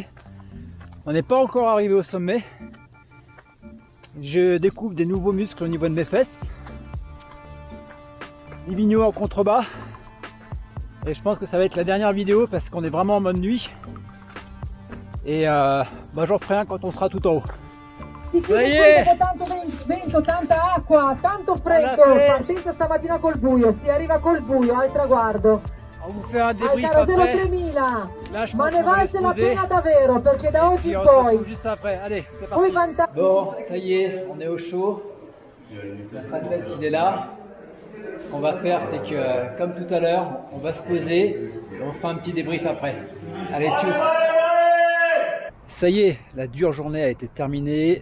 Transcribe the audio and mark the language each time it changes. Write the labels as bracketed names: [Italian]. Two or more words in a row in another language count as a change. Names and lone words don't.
[French] On n'est pas encore arrivé au sommet. Je découvre des nouveaux muscles au niveau de mes fesses. Livigno en contrebas. Et je pense que ça va être la dernière vidéo parce qu'on est vraiment en mode nuit. Et j'en ferai un quand on sera tout en haut. Ça y est! [Italian] Tanto vento, tanta acqua, tanto freddo. Partenza stamattina col buio, si arriva col buio al traguardo. [French] On vous fait un débrief [Italian] Al Carosello [French] après. 3000. Là, je [Italian] Ma [French] pense [Italian] ne [French] qu'on va [Italian] valse la [French] se poser. [Italian] pena davvero perché da [French] Et [Italian] oggi [French] puis [Italian] in [French] on se retrouve [Italian] poi. [French] juste après. Allez, c'est [Italian] Poi [French] parti. Bon, ça y est, on est au chaud. Notre athlète, il est là. Ce qu'on va faire, c'est que, comme tout à l'heure, on va se poser et on fera un petit débrief après. Allez, tchuss. Ça y est, la dure journée a été terminée.